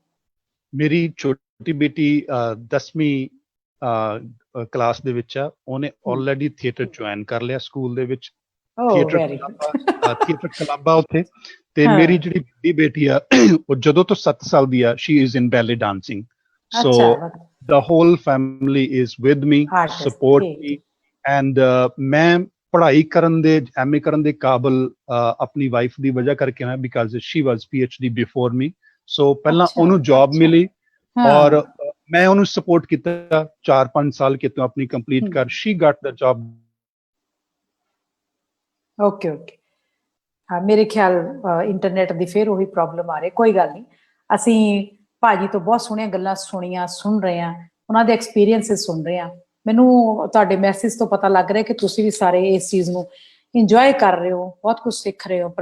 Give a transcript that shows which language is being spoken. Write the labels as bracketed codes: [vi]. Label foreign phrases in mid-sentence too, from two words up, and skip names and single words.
[pa] ਮੇਰੀ ਛੋਟੀ ਬੇਟੀ 10ਵੀਂ ਕਲਾਸ ਦੇ ਵਿੱਚ ਆ, ਉਹਨੇ [en] already theatre join [pa] ਕਰ ਲਿਆ ਸਕੂਲ ਦੇ ਵਿੱਚ। [en] theatre club [pa] ਆ ਉੱਥੇ। ਤੇ ਮੇਰੀ ਜਿਹੜੀ ਵੱਡੀ ਬੇਟੀ ਆ ਉਹ ਜਦੋਂ ਤੋਂ 7 ਸਾਲ ਦੀ ਆ, [en] she is in ballet dancing. [pa] ਸੋ [en] the whole family is with me, support me, and [pa] ਮੈਂ ਪੜ੍ਹਾਈ ਕਰਨ ਦੇ, ਐਮਏ ਕਰਨ ਦੇ ਕਾਬਲ ਆਪਣੀ ਵਾਈਫ ਦੀ ਵਜ੍ਹਾ ਕਰਕੇ ਹਾਂ, [en] because she was PhD before me। [pa] ਸੋ ਪਹਿਲਾਂ ਉਹਨੂੰ ਜੌਬ ਮਿਲੀ ਔਰ ਮੈਂ ਉਹਨੂੰ ਸਪੋਰਟ ਕੀਤਾ 4-5 ਸਾਲ ਕਿ ਤੂੰ ਆਪਣੀ ਕੰਪਲੀਟ ਕਰ। [en] she got the job। [pa] ਓਕੇ ਹਾਂ, ਮੇਰੇ ਖਿਆਲ ਇੰਟਰਨੈਟ ਦੀ ਫਿਰ ਉਹੀ ਪ੍ਰੋਬਲਮ ਆ ਰਹੀ, ਕੋਈ ਗੱਲ ਨਹੀਂ। ਅਸੀਂ ਭਾਜੀ ਤੋਂ ਬਹੁਤ ਸੋਹਣੀਆਂ ਗੱਲਾਂ ਸੁਣ ਰਹੇ ਹਾਂ, ਉਹਨਾਂ ਦੇ ਐਕਸਪੀਰੀਅੰਸਿਸ ਸੁਣ ਰਹੇ ਹਾਂ। ਮੈਨੂੰ ਤੁਹਾਡੇ ਮੈਸੇਜ ਤੋਂ ਪਤਾ ਲੱਗ ਰਿਹਾ ਕਿ ਤੁਸੀਂ ਵੀ ਸਾਰੇ ਇਸ ਚੀਜ਼ ਨੂੰ ਇੰਜੋਏ ਕਰ ਰਹੇ ਹੋ, ਬਹੁਤ ਕੁਝ ਸਿੱਖ ਰਹੇ ਹੋ।